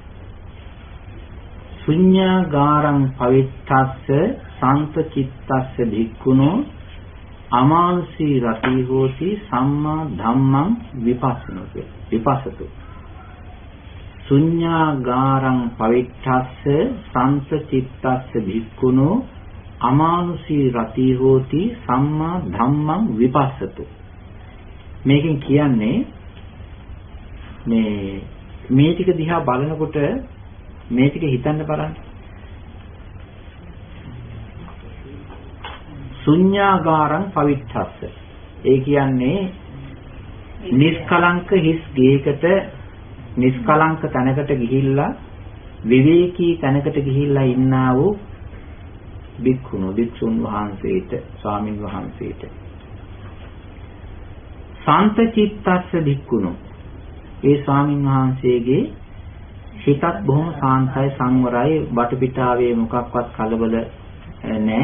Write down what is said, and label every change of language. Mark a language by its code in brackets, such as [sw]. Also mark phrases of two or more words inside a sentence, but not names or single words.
[pi] ශුඤ්ඤාගාරං පවිත්තස්ස සන්තචිත්තස්ස භික්ඛුනෝ අමානුෂී රති හෝති සම්මා ධම්මං විපස්සතු. ශුඤ්ඤාගාරං පවිත්තස්ස සන්තචිත්තස්ස භික්ඛුනෝ අමානුෂී රති හෝති සම්මා ධම්මං විපස්සතු. [si] මේකෙන් කියන්නේ මේ ටික දිහා බලනකොට මේ ටික හිතන්න බලන්න. [pi] ශුඤ්ඤාගාරං පවිත්තස්ස. [si] ඒ කියන්නේ නිස්කලංක හිස් ගේකට නිස්කලංක තැනකට ගිහිල්ලා විවේකී තැනකට ගිහිල්ලා ඉන්නා වූ භික්ෂුන් වහන්සේට ස්වාමින් වහන්සේට [pi] සාන්තචිත්තස්ස භික්ඛුනෝ [si] ඒ ස්වාමින් වහන්සේගේ හිතත් බොහොම සාන්තයි සංවරයි වටපිටාවේ මොකක්වත් කලබල නැහැ.